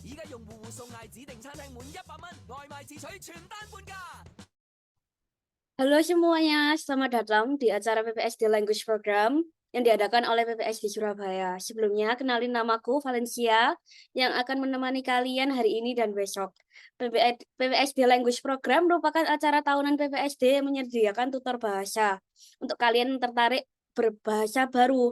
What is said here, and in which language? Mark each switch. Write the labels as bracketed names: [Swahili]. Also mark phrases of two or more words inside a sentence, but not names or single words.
[Cantonese] 用戶互送嗌指定餐廳滿100蚊，外賣自取全單半價。 [Indonesian] Halo semuanya, selamat datang di acara PPSD Language Program yang diadakan oleh PPSD Surabaya. Sebelumnya, kenalin namaku Valencia yang akan menemani kalian hari ini dan besok. PPSD Language Program merupakan acara tahunan PPSD yang menyediakan tutor bahasa untuk kalian yang tertarik berbahasa baru.